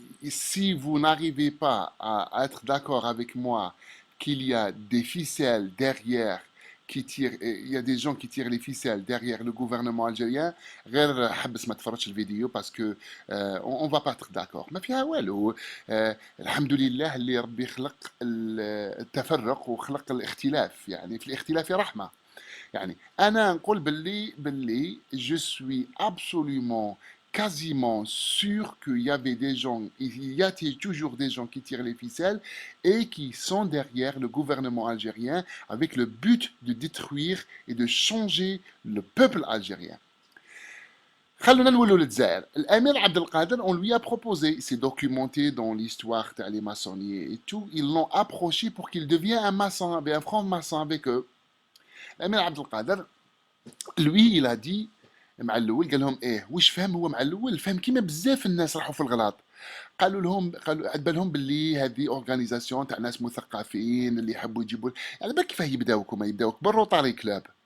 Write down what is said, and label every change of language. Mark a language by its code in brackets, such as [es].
[fr] Si vous n'arrivez pas à être d'accord avec moi qu'il y a des ficelles derrière qui tirent, il y a des gens qui tirent les ficelles derrière le gouvernement algérien, [ar] غير حبس ما تفرجش الفيديو [fr] parce que on va pas être d'accord. [ar] ما فيها والو. الحمد لله اللي ربي خلق التفرق وخلق الاختلاف، يعني في الاختلاف رحمة. يعني أنا نقول باللي [fr] je suis absolument quasiment sûr qu'il y avait des gens, il y a toujours des gens qui tirent les ficelles et qui sont derrière le gouvernement algérien avec le but de détruire et de changer le peuple algérien. [ar] خلونا نولوا للجزائر. [fr] الامير عبد القادر, on lui a proposé, c'est documenté dans l'histoire des maçonniers et tout, ils l'ont approché pour qu'il devienne un maçon, un franc-maçon avec eux. [ar] الامير عبد القادر, [fr] lui il a dit [ar] مع الاول قال لهم ايه واش فهم هو مع الاول فهم كيما بزاف الناس راحوا في الغلط. قالوا عد بالهم باللي هذه اورغانيزاسيون تاع ناس مثقفين اللي يحبوا يجيبوا، على بالك كيفاه يبداوك بالروتاري كلوب.